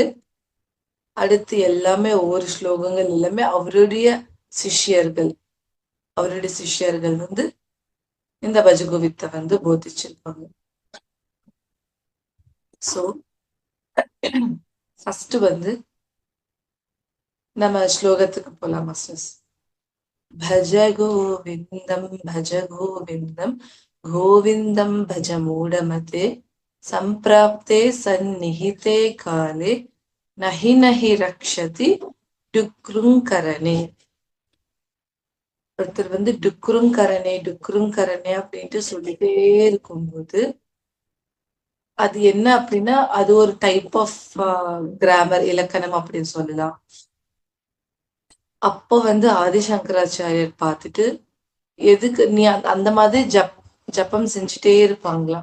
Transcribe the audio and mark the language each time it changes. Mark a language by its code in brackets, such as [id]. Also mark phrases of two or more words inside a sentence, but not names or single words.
[ta] அடுத்து எல்லாமே ஒவ்வொரு ஸ்லோகங்கள் எல்லாமே அவருடைய சிஷ்யர்கள் இந்த பஜகோவித்தை போதிச்சிருப்பாங்க. [en] so first [ta] நம்ம ஸ்லோகத்துக்கு போலாம் மாஸ்டர்ஸ். [sa] भज गोविन्दं गोविन्दं भज मूढमते सम्प्राप्ते सन्निहिते काले नहि नहि रक्षति डुक्रुङ्करणे. [ta] ஒருத்தர் டுக்ருங்கரனே அப்படின்ட்டு சொல்லிட்டே இருக்கும்போது அது என்ன அப்படின்னா அது ஒரு [en] type of grammar, [ta] இலக்கணம் அப்படின்னு சொல்லலாம். அப்போ ஆதிசங்கராச்சாரியர் பார்த்துட்டு, எதுக்கு நீ அந்த மாதிரி ஜப்பம் செஞ்சுட்டே இருப்பாங்களாம்.